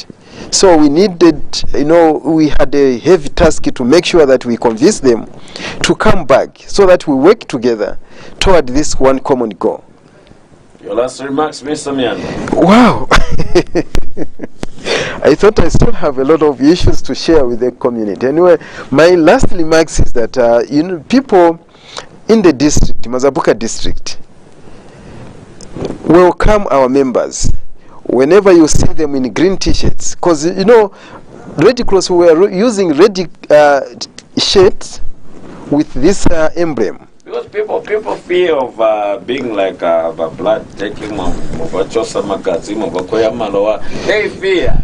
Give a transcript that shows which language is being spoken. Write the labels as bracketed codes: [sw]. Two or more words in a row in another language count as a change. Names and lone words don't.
[en] So we needed, we had a heavy task to make sure that we convince them to come back so that we work together toward this one common goal. Your last remarks, Mr. Mianda. Wow. I thought I still have a lot of issues to share with the community. Anyway, my last remarks is that, people in the district, Mazabuka district, welcome our members. Whenever you see them in green t-shirts, because Red Cross were using red shirts with this emblem. Because people fear of being like a blood taking they fear.